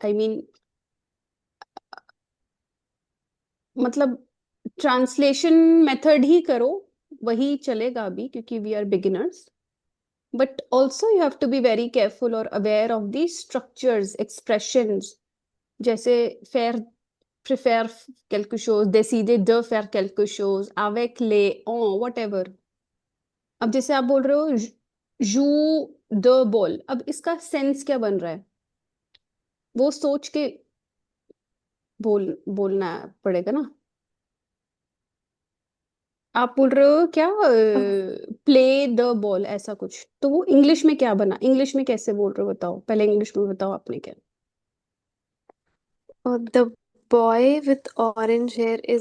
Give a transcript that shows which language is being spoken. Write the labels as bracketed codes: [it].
[en] I mean, [hi] मतलब translation method ही करो, वही चलेगा अभी, क्योंकि [en] We are beginners. But also you have to be very careful और aware of the structures, expressions. [fr] जैसे faire, préfère quelque chose, décider de faire quelque chose, avec les, en, whatever. [hi] अब जैसे आप बोल रहे हो [en] जू the ball, [hi] अब इसका सेंस क्या बन रहा है? वो सोच के बोलना पड़ेगा ना. आप बोल रहे हो क्या? [en] play the ball, [hi] ऐसा कुछ, तो वो इंग्लिश में क्या बना? इंग्लिश में कैसे बोल रहे हो बताओ, पहले इंग्लिश में बताओ आपने क्या. [en] The boy with orange hair is